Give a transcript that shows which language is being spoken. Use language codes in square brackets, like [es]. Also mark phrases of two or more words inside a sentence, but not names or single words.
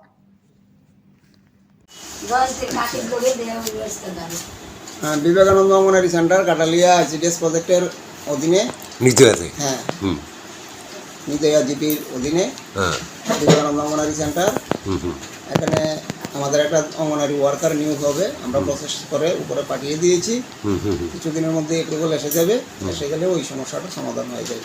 [bn] বিবেকানন্দ অঙ্গনওয়াড়ি সেন্টার কাটালিয়া আইসিডিএস প্রজেক্টের অধীনে निजयाते নিদয়া জিপির অধীনে বিবেকানন্দ অঙ্গনারী সেন্টার এখানে আমাদের একটা অঙ্গনারী ওয়ার্কার নিয়োগ হবে আমরা প্রসেস করে উপরে পাঠিয়ে দিয়েছি কিছুদিনের মধ্যে অ্যাপ্রুভাল এসে যাবে এসে গেলে ওই সমস্যাটা সমাধান হয়ে যাবে